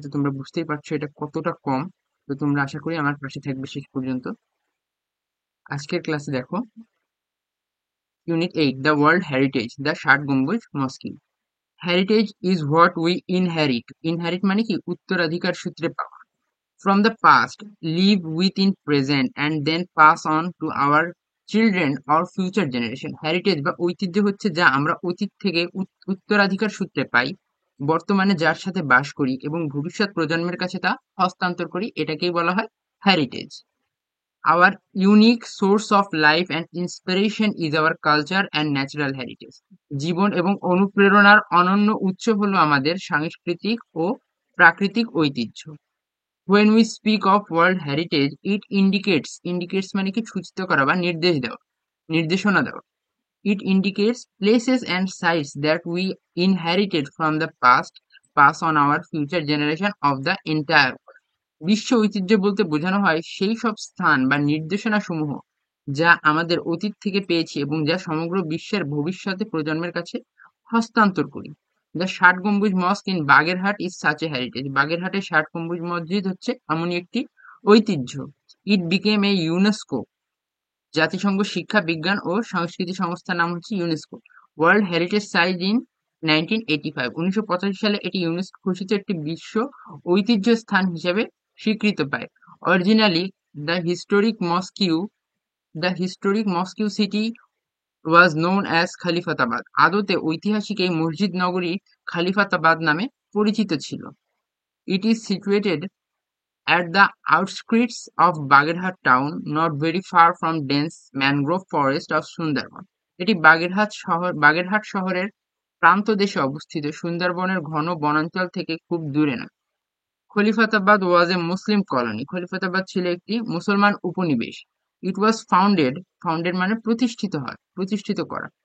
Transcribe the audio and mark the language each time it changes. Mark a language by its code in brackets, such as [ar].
[bn] তো তোমরা বুঝতেই পারছো এটা কতটা কম। তো তোমরা আশা করি আমার পাশে থাকবে শেষ পর্যন্ত। আজকের ক্লাসে দেখো unit 8 the world heritage the ষাট গম্বুজ মসজিদ। [en] Heritage is what we inherit. Inherit [bn] মানে কি উত্তরাধিকার সূত্রে পাওয়া। [en] From the past, live within present and then pass on to our children or future generation. [bn] Heritage বা ঐতিহ্য হচ্ছে যা আমরা অতীত থেকে উত্তরাধিকার সূত্রে পাই, বর্তমানে যার সাথে বাস করি এবং ভবিষ্যৎ প্রজন্মের কাছে তা হস্তান্তর করি, এটাকেই বলা হয় heritage. [en] Our unique source of life and inspiration is our culture and natural heritage. [bn] জীবন এবং অনুপ্রেরণার অনন্য উৎস হলো আমাদের সাংস্কৃতিক ও প্রাকৃতিক ঐতিহ্য। [en] When we speak of world heritage, it indicates [bn] মানে কি সূচিত করা বা নির্দেশ দেওয়া, নির্দেশনা দেওয়া। [en] It indicates places and sites that we inherited from the past, pass on our future generation of the entire world. [bn] বিশ্ব ঐতিহ্য বলতে বোঝানো হয় সেই সব স্থান বা নির্দেশনা সমূহ যা আমাদের অতীত থেকে পেয়েছি এবং যা সমগ্র বিশ্বের ভবিষ্যতে প্রজন্মের কাছে হস্তান্তর করি। [en] The Shat Gombuj mosque in Bagerhat is such a heritage. [bn] বাগেরহাটের ষাট গম্বুজ মসজিদ হচ্ছে এমনই একটি ঐতিহ্য। [en] it became a UNESCO, [bn] জাতিসংঘ শিক্ষা বিজ্ঞান ও সংস্কৃতি সংস্থার নাম হচ্ছে UNESCO, [en] World heritage site in 1985। [bn] 1985 সালে এটি ইউনেস্কো ঘোষিত একটি বিশ্ব ঐতিহ্য স্থান হিসেবে স্বীকৃত পায়। [en] Originally the historic mosque the historic mosque city was known as Khalifatabad. [bn] আদতে ঐতিহাসিক এই মসজিদ নগরী খালিফাতাবাদ নামে পরিচিত ছিল। [en] It is situated at the outskirts of Bagherhat town, not very far from dense mangrove forest of Sundarban. [bn] এটি বাগেরহাট শহরের প্রান্তদেশে অবস্থিত, সুন্দরবনের ঘন বনাঞ্চল থেকে খুব দূরে নয়। [en] Khalifatabad was a Muslim colony. [bn] খলিফাতাবাদ ছিল একটি মুসলমান উপনিবেশ। [en] it was founded [bn] মানে প্রতিষ্ঠিত হয়, প্রতিষ্ঠিত করা।